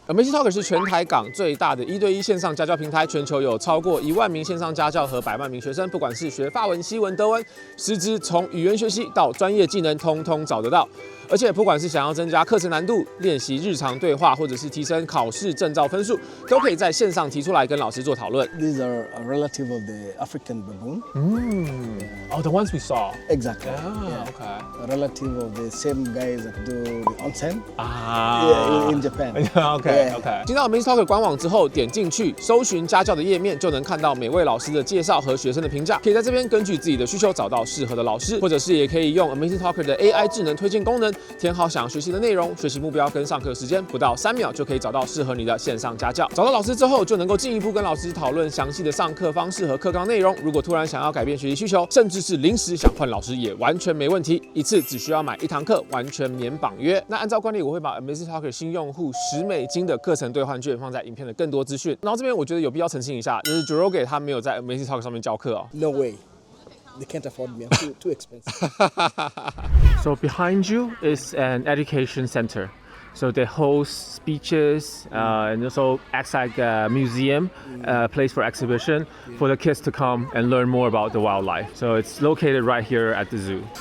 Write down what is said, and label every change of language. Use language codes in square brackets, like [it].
[zh] Amazing Talker 是全台港最大的1对1线上家教平台，全球有超过1万名线上家教和100万名学生，不管是学法文、西文、德文，师资从语言学习到专业技能，通通找得到。而且不管是想要增加课程难度、练习日常对话，或者是提升考试证照分数，都可以在线上提提出来跟老师做讨论。 [en] These are a relative of the African baboon. Oh, the ones we saw. Exactly. Okay. A relative of the same guys that do the onsen. In Japan. OK。 [zh] 进到 Amazing Talker 官网之后，点进去搜寻家教的页面，就能看到每位老师的介绍和学生的评价。可以在这边根据自己的需求找到适合的老师，或者是也可以用 Amazing Talker 的 AI 智能推荐功能，填好想学习的内容、学习目标跟上课时间，不到3秒就可以找到适合你的线上家教。找到老师之后，就能够进一步跟老师讨论详细的上课方式和课纲内容。如果突然想要改变学习需求，甚至是临时想换老师，也完全没问题。一次只需要买1堂课，完全免绑约。那按照惯例，我会把 Amazing Talker 新用户10美金的课程兑换券放在影片的更多资讯。然后这边我觉得有必要澄清一下，就是 Joroge 他没有在 Amazing Talker 上面教课哦。 [en] No way. They can't afford me. I'm too expensive. So behind you is an education center. So they host speeches and also acts like a museum, place for exhibition for the kids to come and learn more about the wildlife. So it's located right here at the zoo.